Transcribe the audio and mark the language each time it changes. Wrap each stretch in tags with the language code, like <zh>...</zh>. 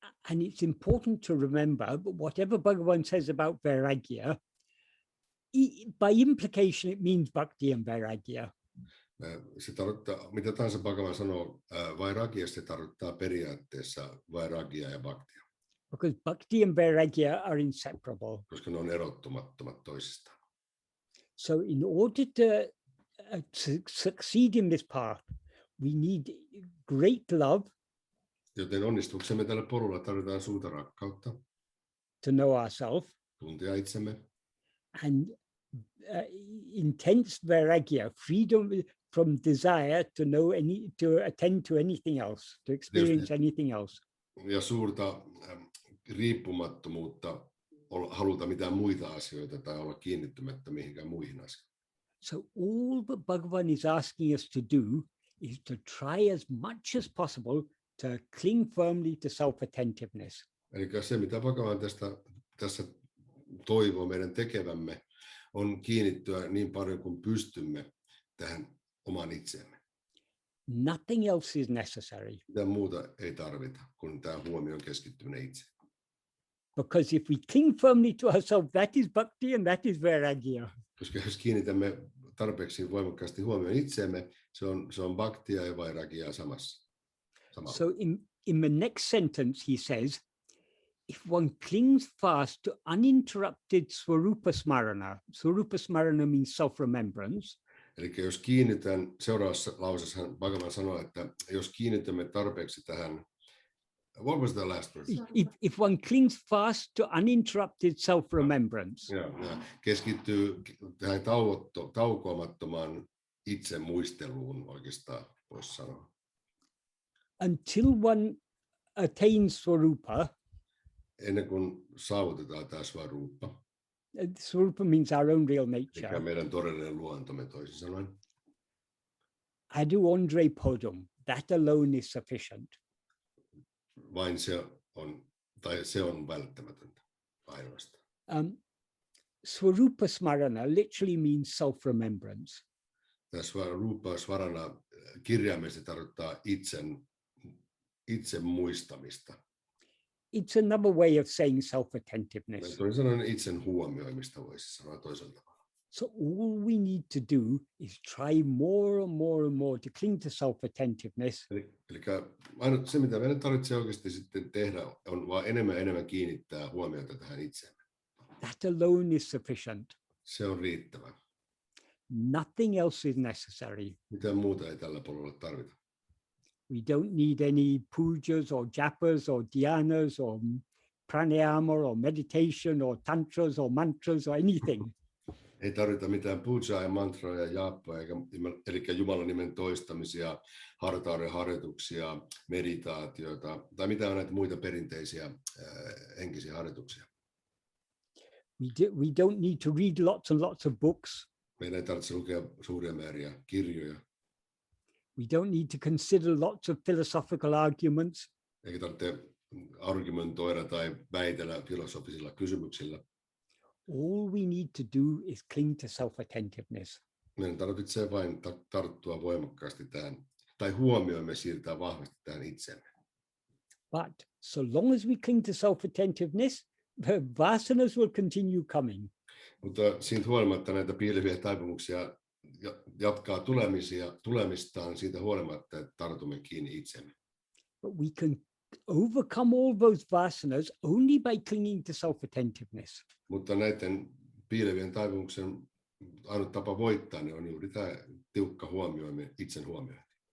<en>And it's important to remember that whatever Bhagavan says about vairagya, by implication it means bhakti and vairagya.</en> <fi>Se tarkoittaa, mitä tahansa Bhagavan sanoo vairagyasta, se tarkoittaa periaatteessa vairagyaa ja bhaktia.</fi> <en>Because bhakti and vairagya are inseparable.</en> <fi>Koska ne on erottumattomat toisistaan.</fi> <en>So in order to succeed in this path, we need great love.</en> <fi>Joten onnistuksemme tällä polulla tarvitaan suurta rakkautta.</fi> <en>To know ourselves.</en> <fi>Tuntea itsemme.</fi> <en>And intense vairagya, freedom from desire to attend to anything else, to experience anything else.</en> <fi>Ja suurta riippumattomuutta haluta mitään muita asioita tai olla kiinnittymättä mihinkään muihin asioihin.</fi> <en>So all that Bhagavan is asking us to do is to try as much as possible to cling firmly to self-attentiveness.</en> <fi>Eli se, mitä Bhagavan tässä toivoo meidän tekevämme, on kiinnittyä niin paljon kuin pystymme tähän omaan itseemme.</fi> <en>Nothing else is necessary.</en> <fi>Mitään muuta ei tarvita, kun tämä huomioon keskittyminen itse.</fi> <en>Because if we cling firmly to ourselves, that is bhakti and that is vairagya.</en> <fi>Koska jos kiinnitämme tarpeeksi voimakkaasti huomioon itseemme, se on bhaktia ja vairagyaa samassa.</fi> <en>So in the next sentence he says, if one clings fast to uninterrupted swarupa smarana means self-remembrance.</en> <fi>Eli jos kiinnitän, seuraavassa lauseessa Bhagavan sanoo, että jos kiinnitämme tarpeeksi tähän,</fi> <en>what was the last word? If one clings fast to uninterrupted self-remembrance.</en> <fi>Ja keskittyy tähän taukoamattomaan itse muisteluun oikeastaan, voisi sanoa.</fi> <en>Until one attains swarupa.</en> <fi>Ennen kuin saavutetaan tämä swarupa.</fi> <en>Swarupa means our own real nature.</en> <fi>Mikä meidän todellinen luontomme toisin sanoen.</fi> <ta>Adu Andre podum,</ta> <en>that alone is sufficient.</en> <fi>Vain se on välttämätöntä ainoastaan.</fi> <en>Swarupa smarana literally means self-remembrance.</en> <fi>Tämä swarupa smarana kirjaimellisesti tarkoittaa itsen muistamista.</fi> <en>It's another way of saying self-attentiveness.</en> <fi>Toisin sanoen itsen huomioimista voisi sanoa toisella tavalla.</fi> <en>So all we need to do is try more and more and more to cling to self-attentiveness.</en> <fi>Eli se, mitä meidän tarvitsee oikeasti sitten tehdä, on vaan enemmän kiinnittää huomiota tähän itseemme.</fi> <en>That alone is sufficient.</en> <fi>Se on riittävä.</fi> <en>Nothing else is necessary.</en> <fi>Mitään muuta ei tällä polulla tarvita.</fi> <en>We don't need any pujas or japas or dhyanas or pranayama or meditation or tantras or mantras or anything.</en> <fi>Ei tarvita mitään pujaa ja mantroja ja jaappoja, eli Jumalan nimen toistamisia, hartauden harjoituksia, meditaatioita tai mitään näitä muita perinteisiä henkisiä harjoituksia.</fi> <en>We don't need to read lots and lots of books.</en> <fi>Meidän ei tarvitse lukea suuria määriä kirjoja.</fi> <en>We don't need to consider lots of philosophical arguments.</en> <fi>Eikä tarvitse argumentoida tai väitellä filosofisilla kysymyksillä.</fi> <en>All we need to do is cling to self-attentiveness.</en> <fi>Meidän tarvitsee vain tarttua voimakkaasti tähän, tai huomioimme siirtää vahvasti tähän itsemme.</fi> <en>But so long as we cling to self-attentiveness, the vasanas will continue coming.</en> <fi>Mutta siitä huolimatta näitä piileviä taipumuksia jatkaa tulemistaan siitä huolimatta, että tartumme kiinni itsemme.</fi> <en>But we can overcome all those vasanas only by clinging to self-attentiveness.</en> <fi>Mutta näiden piilevien taipumuksen ainut tapa voittaa ne on juuri tämä tiukka huomioiminen, itsen huomiointi.</fi>